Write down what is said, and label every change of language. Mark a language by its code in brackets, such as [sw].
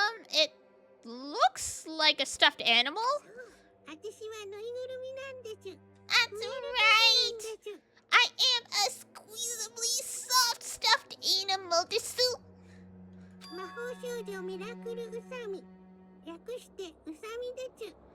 [en] It looks like a stuffed animal. [ja] 私はぬいぐるみなんです [en] That's right. I am a squeezably soft stuffed animal. [ja] Desu. 魔法少女ミラクルウサミ略してウサミです